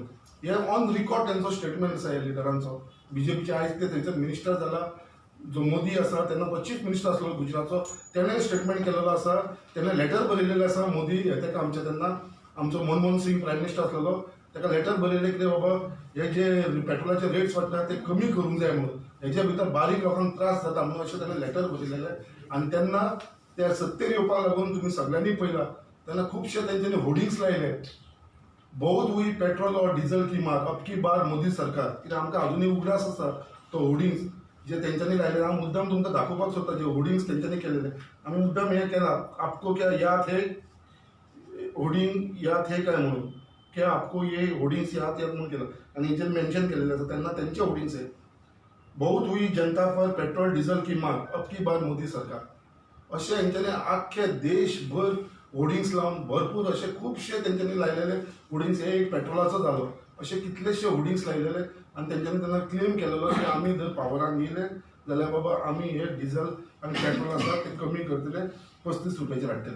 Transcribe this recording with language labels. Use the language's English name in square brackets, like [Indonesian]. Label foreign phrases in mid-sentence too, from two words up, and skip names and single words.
[Konkani] हे [English] on record [Konkani] तेंचो स्टेटमेंट आसा ह्या लिडरांचो. BJPचे आयज ते थंयसर मिनिस्टर जाला, जो मोदी आसा तेन्ना तो [English] chief minister [Konkani] आसलो गुजरातचो, तेणें स्टेटमेंट केलेलो आसा, तेणें लेटर बरयलेलें आसा मोदी हे तेका आमच्या तेन्ना आमचो मनमोहन सिंग [English] prime minister [Konkani] आसलेलो, ताका लेटर बरयलें कितें बाबा हे जे पेट्रोलाचे रेट्स वाडटा ते कमी करूंक जाय म्हणून, हेच्या भितर बारीक लोकांक त्रास जाता म्हणून अशें ताणें लेटर बरयलेलें. आनी तेन्ना त्या सत्तेर येवपाक लागून तुमी सगळ्यांनी पळयलां तेन्ना खुबशे तेंच्यांनी होर्डिंग्स लायले, [Hindi] बहुत हुई पेट्रोल और डीजल की मार अब की बार मोदी सरकार. [Konkani] कित्याक आमकां अजुनूय उगडास आसा तो होर्डिंग्स जे तेंच्यांनी लायले. हांव मुद्दाम तुमकां दाखोवपाक सोदता जे होर्डिंग्स तेंच्यांनी केलेले. आमी मुद्दाम हें केलां, [Hindi] आपको क्या याद है होर्डिंग याद है [Konkani] काय म्हणून, [Hindi] क्या आपको ये होर्डिंग्स याद [Konkani] म्हणून केलं आनी हेचेर मेन्शन केलेलें आसा तेन्ना तेंचे होर्डिंग्स आहे, [Hindi] बहुत हुई जनता पर पेट्रोल डीजल की मार अब की बार मोदी सरकार. [Konkani] अशें हेंच्यांनी आख्खे देशभर होर्डिंग्स लावन भरपूर असे खुबशे तेंच्यांनी लायलेले होर्डिंग्स. हे एक पेट्रोलाचो जालो, असे कितलेशे होर्डिंग्स लायलेले आनी तेंच्यांनी तेन्ना क्लेम केलेलो की आमी जर पावरान येयले जाल्यार बाबा आमी हे डिझल आनी पेट्रोल आसा ते कमी करतले, 35 रुपयाचेर हाडटले.